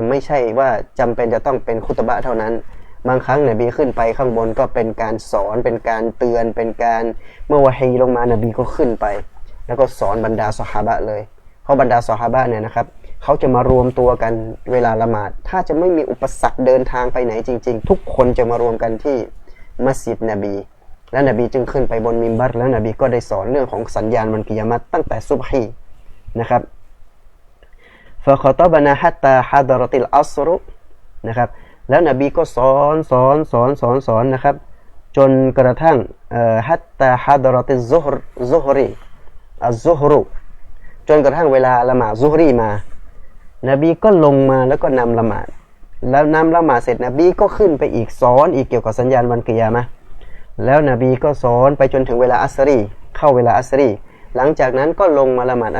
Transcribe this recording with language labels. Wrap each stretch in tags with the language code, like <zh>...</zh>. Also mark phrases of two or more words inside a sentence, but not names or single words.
<th>ไม่ใช่ว่าจำเป็นจะต้องเป็นคุตบะห์เท่านั้นบางครั้งนบีขึ้นไปข้างบนก็เป็นการสอนเป็นการเตือนเป็นการเมื่อวะฮีลงมานบีก็ขึ้นไปแล้วก็สอนบรรดาซอฮาบะห์เลยเพราะบรรดาซอฮาบะห์เนี่ยนะครับเขาจะมารวมตัวกันเวลาละหมาดถ้าจะไม่มีอุปสรรคเดินทางไปไหนจริงๆทุกคนจะมารวมกันที่มัสยิดนบีและนบีจึงขึ้นไปบนมิมบัรแล้วนบีก็ได้สอนเรื่องของสัญญาณวันกิยามะห์ตั้งแต่ซุบฮีนะครับ</th> <ar>فخطبنا حتى حضرت العصر</ar> <th>นะครับแล้วนบีก็สอนนะครับจนกระทั่ง</th> <ar>حتى حضرت الظهر</ar> <th>อัซซุฮรุจนกระทั่งเวลาละหมาดซุฮรีมานบีก็ลงมาแล้วก็นำละหมาดแล้วนำละหมาดเสร็จนบีก็ ขึ้นไปอีกสอนอีกเกี่ยวกับสัญญาณวันกิยามะห์แล้วนบีก็สอนไปจนถึงเวลาอัสรีเข้าเวลาอัสรีหลังจากนั้นก็ลงมาละหมาดอั</th>